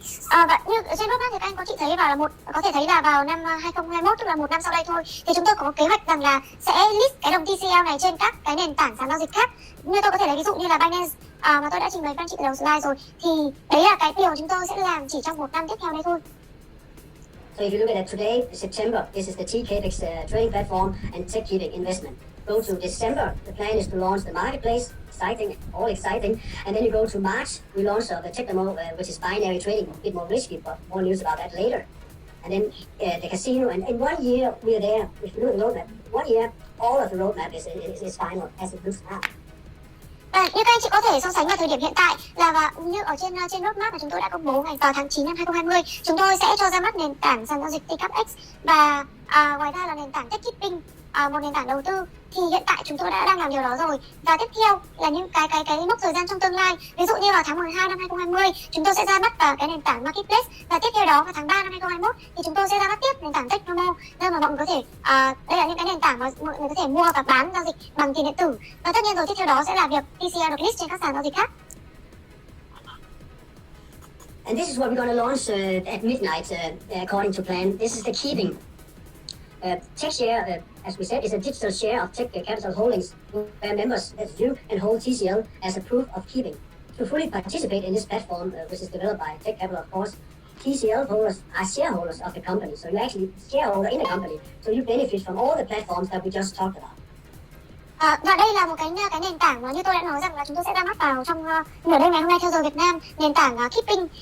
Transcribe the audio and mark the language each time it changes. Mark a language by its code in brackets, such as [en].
[vi] Và như trên roadmap thì các anh có chị thấy có thể thấy là vào năm 2021, tức là một năm sau đây thôi, thì chúng tôi có kế hoạch rằng là sẽ list cái đồng TCL này trên các cái nền tảng sàn giao dịch khác. Như tôi có thể lấy ví dụ như là Binance mà tôi đã trình bày với anh chị từ đầu slide rồi, thì đấy là cái điều chúng tôi sẽ làm chỉ trong một năm tiếp theo đây thôi. [en] So if you look at it today, September, this is the TCapital trading platform and TechCapital investment. Go to December, the plan is to launch the marketplace, exciting, all exciting. And then you go to March, we launch the TechCapital, which is binary trading, a bit more risky, but more news about that later. And then the casino, and in 1 year we are there. If you look at the roadmap, 1 year, all of the roadmap is final as it looks now. [vi] Như các anh chị có thể so sánh vào thời điểm hiện tại là như ở trên roadmap mà chúng tôi đã công bố vào tháng 9 năm 2020, chúng tôi sẽ cho ra mắt nền tảng sàn giao dịch Tcapital và ngoài ra là nền tảng TechCapital, một nền tảng đầu tư. Thì hiện tại chúng tôi đang làm điều đó rồi, và tiếp theo là những cái mốc thời gian trong tương lai. Ví dụ như vào tháng 12 năm 2020 chúng tôi sẽ ra mắt vào cái nền tảng marketplace, và tiếp theo đó vào tháng 3 năm 2021 thì chúng tôi sẽ ra mắt tiếp nền tảng TechCapital, nơi mà mọi người có thể đây là những cái nền tảng mà mọi người có thể mua và bán giao dịch bằng tiền điện tử. Và tất nhiên rồi tiếp theo đó sẽ là việc TCL được list trên các sàn giao dịch khác. [en] And this is what we're going to launch at midnight, according to plan. This is the keeping. Tech share, as we said, is a digital share of TechCapital Holdings, where members, that's you, and hold TCL as a proof of keeping. To fully participate in this platform, which is developed by TechCapital, of course, TCL holders are shareholders of the company. So you're actually shareholder in the company. So you benefit from all the platforms that we just talked about. [vi] Và đây là một cái nền tảng mà như tôi đã nói rằng là chúng tôi sẽ ra mắt vào trong nửa đêm ngày hôm nay theo giờ Việt Nam, nền tảng Keeping.